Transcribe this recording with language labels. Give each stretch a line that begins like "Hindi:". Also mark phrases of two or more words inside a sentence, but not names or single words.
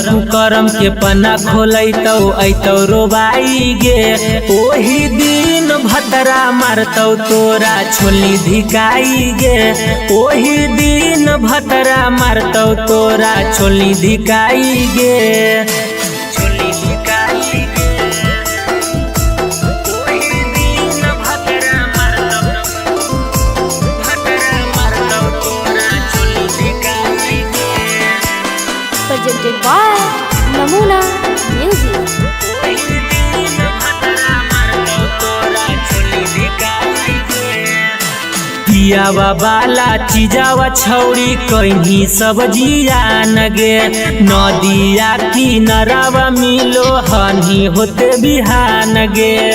Angika: कुकरम के पन्ना खोलैतौ ऐतौ रोबाई गे ओही दिन भतरा मारतौ तोरा छोली धिकाई गे ओही दिन भतरा मारतौ तोरा छोली धिकाई गे छोली धिकाई गे ओही दिन भतरा मारतौ तोरा छोली धिकाई गे
English: presented by Namuna Music.
Angika: पियावा बाला चीजावा छौड़ी कहीं सब्जिया नगे नदिया किनारावा मिलो हनी होते बिहान गे